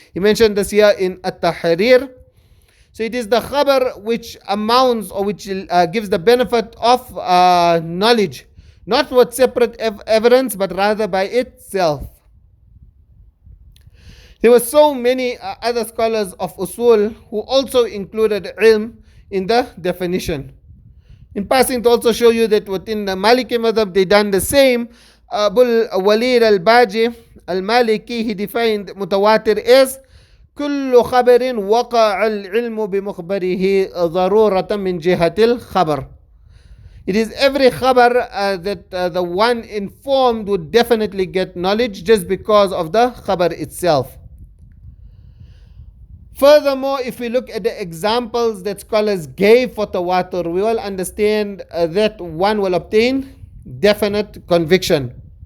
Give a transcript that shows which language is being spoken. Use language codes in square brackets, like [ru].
[en] He mentioned this here in At-Tahrir. So it is the khabar which amounts or which gives the benefit of knowledge, not with separate evidence, but rather by itself. There were so many other scholars of usul who also included ilm in the definition. In passing, to also show you that within the Maliki madhab they done the same. Abul Walid al-Baji al-Maliki, he defined mutawatir as [ar] كل خبر وقع العلم بمخبره ضرورة من جهة الخبر. [en] It is every khabar that the one informed would definitely get knowledge just because of the khabar itself. Furthermore, if we look at the examples that scholars gave for Tawātur, we will understand that one will obtain definite conviction.